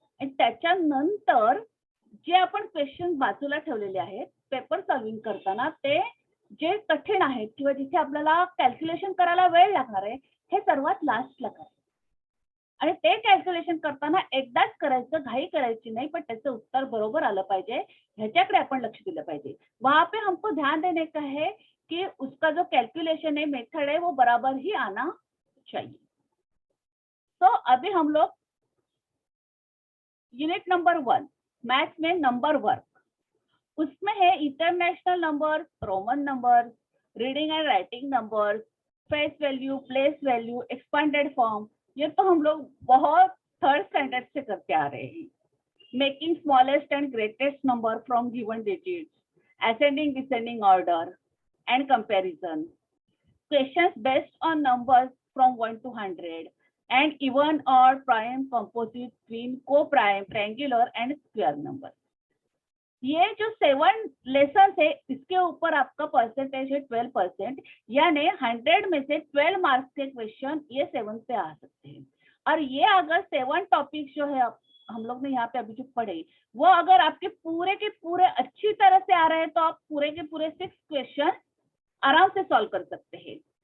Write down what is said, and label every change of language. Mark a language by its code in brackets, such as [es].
[mr] आणि त्याच्यानंतर जे आपण क्वेश्चन बाजूला ठेवलेले आहेत पेपर सॉल्विंग करताना ते जे कठीण आहेत किंवा जिथे आपल्याला कॅल्क्युलेशन करायला वेळ लागणार आहे हे सर्वात लास्टला करा. आणि ते कॅल्क्युलेशन करताना एकदाच करायचं, घाई करायची नाही, पण त्याचं उत्तर बरोबर आलं पाहिजे ह्याच्याकडे आपण लक्ष दिलं पाहिजे. [hi] वहां पे हमको ध्यान देने का है कि उसका जो कैलकुलेशन है, मेथड है, वो बराबर ही आना चाहिए. तो अभी हम लोग यूनिट नंबर 1 मैथ्स में नंबर वर्क, उसमें है international number, Roman number, reading and writing number, face value, place value, expanded form. ये तो हम लोग बहुत थर्ड स्टैंडर्ड से करते आ रहे हैं. [en] Making smallest and greatest number from given digits, ascending descending order and comparison, questions based on numbers from 1 to 100 and even odd prime composite twin co-prime triangular and square number. [hi] ये जो 7 lesson है इसके ऊपर आपका percentage है 12%, यानी 100 में से 12 मार्क्स के क्वेश्चन ये 7 पे आ सकते हैं. और ये अगर 7 टॉपिक जो है हम लोग ने यहाँ पे अभी जो पढ़े वो अगर आपके पूरे के पूरे अच्छी तरह से आ रहे हैं तो आप पूरे के पूरे 6 क्वेश्चन आराम से सॉल्व कर सकते हैं.